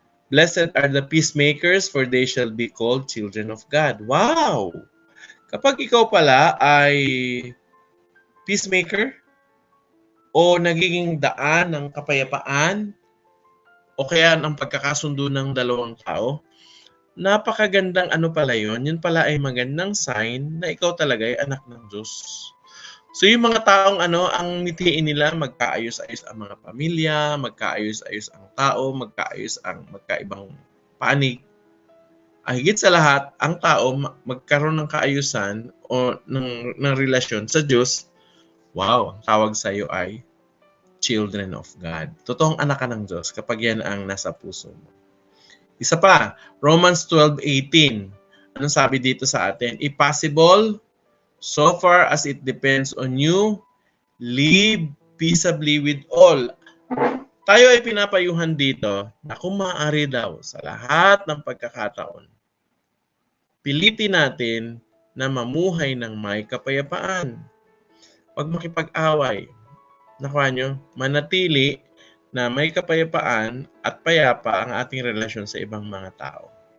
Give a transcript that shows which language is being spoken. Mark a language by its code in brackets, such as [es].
[en] Blessed are the peacemakers, for they shall be called children of God. Wow! [tl] Kapag ikaw pala ay peacemaker o nagiging daan ng kapayapaan o kaya ng pagkakasundo ng dalawang tao, napakagandang pala yun. Yun pala ay magandang sign na ikaw talaga ay anak ng Diyos. So yung mga taong ang mitiin nila, magkaayos-ayos ang mga pamilya, magkaayos-ayos ang tao, magkaayos ang magkaibang panig. Higit sa lahat, ang tao magkaroon ng kaayusan o ng relasyon sa Diyos. Wow, ang tawag sa iyo ay [en] children of God. [tl] Totoong anak ka ng Diyos kapag yan ang nasa puso mo. Isa pa, Romans 12:18. Anong sabi dito sa atin? [en] If possible, so far as it depends on you, live peaceably with all. [tl] Tayo ay pinapayuhan dito na kung maaari daw sa lahat ng pagkakataon, pilitin natin na mamuhay ng may kapayapaan. Huwag makipag-away. Nakuha nyo? Manatili na may kapayapaan at payapa ang ating relasyon sa ibang mga tao.